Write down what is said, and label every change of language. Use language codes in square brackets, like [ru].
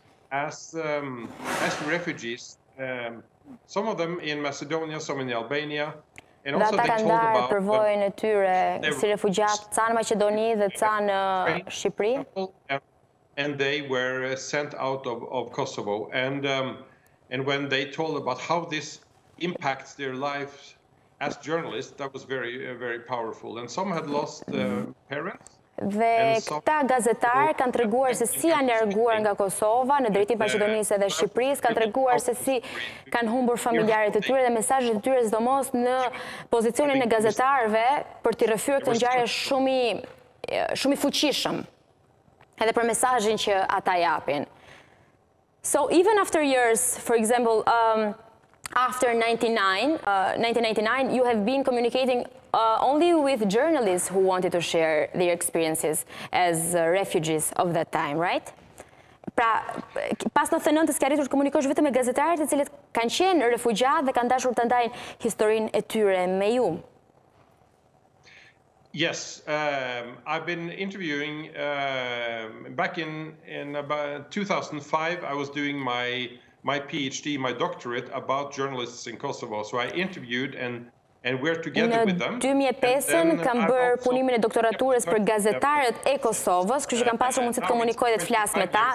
[en] As refugees, some of them in Macedonia, some in Albania, and also they told about [sq] përvojën e tyre si refugjatë, ca në Maqedoni dhe ca në Shqipëri. [en] And they were sent out of Kosovo, and when they told about how this impacts their lives as journalists, that was very, very powerful. And some had lost parents. [sq] Dhe këta gazetarë kanë treguar se si janë larguar nga Kosova në drejtim Maqedonisë dhe Shqipërisë, kanë treguar se si kanë humbur familjarët e tyre dhe mesazhet e tyre sidomos në pozicionin e gazetarëve për t'i rrëfyer këtë ngjarje shumë I fuqishëm. Edhe për mesazhin që ata japin. [en] So even after years, for example, after 1999, you have been communicating only with journalists who wanted to share their experiences as refugees of that time, right? [sq] Pra, pas 99-ës ke arritur të komunikosh vetëm me gazetarët e cilët kanë qenë refugjatë dhe kanë dashur të ndajnë historinë e tyre me ju. [en] Yes, I've been interviewing back in about 2005. I was doing my PhD, my doctorate about journalists in Kosovo. So I interviewed and we're together with them. [sq] Në 2005 kam bërë punimin e doktoraturës për gazetarët e Kosovës, kështu që kam pasur mundësi të komunikoj dhe të flas me ta.